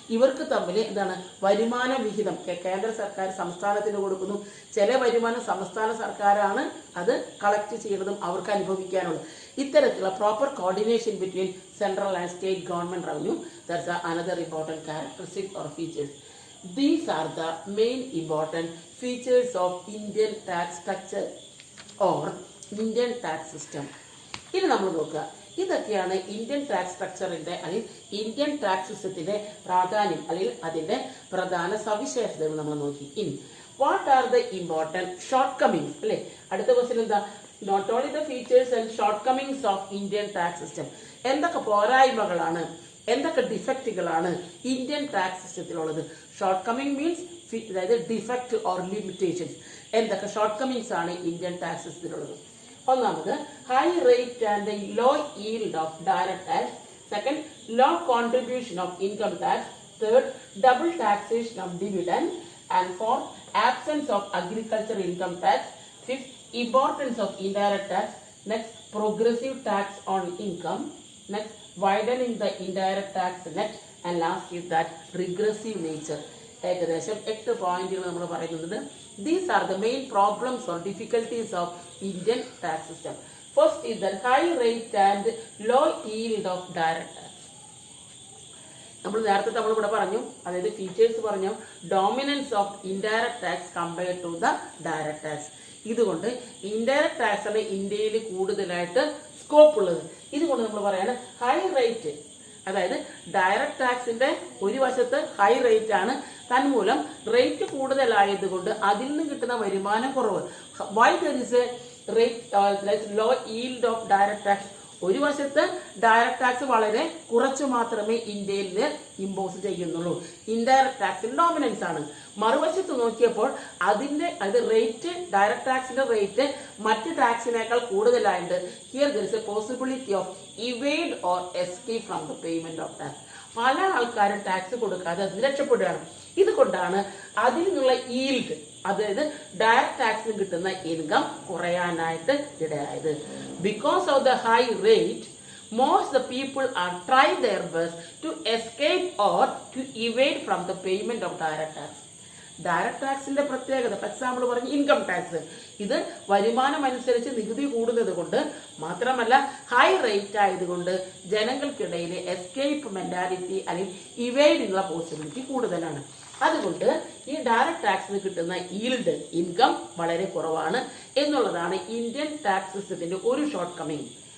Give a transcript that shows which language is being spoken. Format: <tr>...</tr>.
<ml>ഇവർക്ക് തമ്മിൽ എന്താണ് വരുമാന വിഹിതം കേന്ദ്ര സർക്കാർ സംസ്ഥാനത്തിന് കൊടുക്കുന്നു, ചില വരുമാനം സംസ്ഥാന സർക്കാരാണ് അത് കളക്ട് ചെയ്യുന്നതും അവർക്ക് അനുഭവിക്കാനുള്ളത്.</ml> <en>ഇത്തരത്തിലുള്ള proper coordination between central and state government revenue, that's another important characteristic or features. These are the main important features of Indian tax structure or Indian tax system.</en> <ml>ഇനി നമ്മൾ നോക്കുക, ഇതൊക്കെയാണ് ഇന്ത്യൻ ടാക്സ് സ്ട്രക്ചറിന്റെ അല്ലെങ്കിൽ Indian tax സിസ്റ്റത്തിന്റെ പ്രാധാന്യം അല്ലെങ്കിൽ അതിന്റെ പ്രധാന സവിശേഷതകൾ നമ്മൾ നോക്കി.</ml> <en>ഇനി what are the important shortcomings അല്ലെ, അടുത്ത ക്വസ്റ്റ്യൻ എന്താ, not only the features and shortcomings of Indian tax system,</en> <ml>എന്തൊക്കെ പോരായ്മകളാണ്, എന്തൊക്കെ ഡിഫക്റ്റുകളാണ് Indian tax സിസ്റ്റത്തിലുള്ളത്.</ml> <en>Shortcoming means അതായത് defect or limitations.</en> <ml>എന്തൊക്കെ ഷോർട്ട് കമ്മിങ്സ് ആണ് ഇന്ത്യൻ ടാക്സ് സിസ്റ്റത്തിലുള്ളത്? ഒന്നാമത്</ml> <en>High rate and low yield of direct tax. Second, low contribution of income tax. Third, double taxation of dividend. And fourth, absence of agriculture income tax. Fifth, importance of indirect tax. Next, progressive tax on income. Next, widening the indirect tax net. And last is that regressive nature.</en> <ml>ഏകദേശം 8 പോയിന്റുകൾ നമ്മൾ പറയുന്നത്.</ml> <en>These are the main problems or difficulties of Indian tax system. First is the high rate and low yield of direct tax.</en> <ml>നമ്മൾ നേരത്തെ നമ്മളിവിടെ പറഞ്ഞു, അതായത് features പറഞ്ഞു,</ml> <en>Dominance of indirect tax compared to the direct tax.</en> <ml>ഇതുകൊണ്ട് indirect tax ആണ് ഇന്ത്യയിൽ കൂടുതലായിട്ട് സ്കോപ്പ് ഉള്ളത്. ഇതുകൊണ്ട് നമ്മൾ പറയാണ് ഹൈ റേറ്റ്, അതായത് ഡയറക്ട് ടാക്സിന്റെ ഒരു വശത്ത് ഹൈ റേറ്റ് ആണ്, തന്മൂലം റേറ്റ് കൂടുതലായതുകൊണ്ട് അതിൽ നിന്ന് കിട്ടുന്ന വരുമാനം കുറവ്.</ml> <en>Why there is a rate low yield of direct tax?</en> <ml>ഒരു വശത്ത് ഡയറക്ട് ടാക്സ് വളരെ കുറച്ച് മാത്രമേ ഇന്ത്യയിൽ ഇമ്പോസ് ചെയ്യുന്നുള്ളൂ, ഇൻഡയറക്ട് ടാക്സിൽ ഡോമിനൻസ് ആണ്. മറുവശത്ത് നോക്കിയപ്പോൾ അത് റേറ്റ്, ഡയറക്ട് ടാക്സിന്റെ റേറ്റ് മറ്റ് ടാക്സിനേക്കാൾ കൂടുതലായിട്ട്</ml> <en>Here there is a possibility of evade or escape from the payment of tax.</en> <ml>പല ആൾക്കാരും ടാക്സ് കൊടുക്കാതെ അത് രക്ഷപ്പെടുകയാണ്. ഇതുകൊണ്ടാണ് അതിൽ നിന്നുള്ള ഈൽഡ്, അതായത് ഡയറക്ട് ടാക്സിന് കിട്ടുന്ന ഇൻകം കുറയാനായിട്ട് ഇടയായത്.</ml> <en>Because of the high rate, most the people are try their best to escape or to evade from the payment of direct tax.</en> <ml>Direct ടാക്സിന്റെ പ്രത്യേകത, ഫോർ എക്സാമ്പിൾ പറഞ്ഞു ഇൻകം ടാക്സ്, ഇത് വരുമാനം അനുസരിച്ച് നികുതി കൂടുന്നത് കൊണ്ട് മാത്രമല്ല ഹൈ റേറ്റ് ആയതുകൊണ്ട് ജനങ്ങൾക്കിടയിൽ എസ്കേപ്പ് മെന്റാലിറ്റി അല്ലെങ്കിൽ ഇവേഡിനുള്ള പോസിബിലിറ്റി കൂടുതലാണ്. അതുകൊണ്ട് ഈ ഡയറക്ട് ടാക്സിന് കിട്ടുന്ന ഈൽഡ്, ഇൻകം വളരെ കുറവാണ് എന്നുള്ളതാണ് ഇന്ത്യൻ ടാക്സ് സിസ്റ്റത്തിന്റെ ഒരു ഷോർട്ട് കമ്മിങ്.</ml>